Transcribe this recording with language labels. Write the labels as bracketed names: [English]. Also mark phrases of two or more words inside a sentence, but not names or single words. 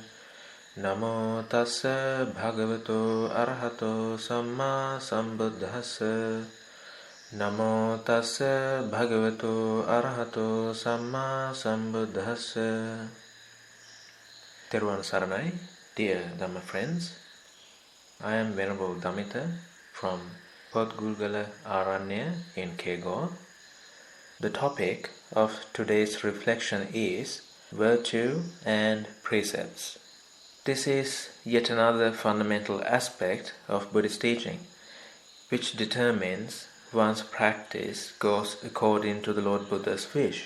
[Pali] Namo tassa bhagavato arahato samma sambuddhassa. Namo tassa bhagavato arahato samma sambuddhassa. [Sinhala] Teruvan Saranai, [English] dear Dhamma friends. I am Venerable Damita from Podgulgala Aranya in Kegor. The topic of today's reflection is Virtue and Precepts. This is yet another fundamental aspect of Buddhist teaching, which determines one's practice goes according to the Lord Buddha's wish.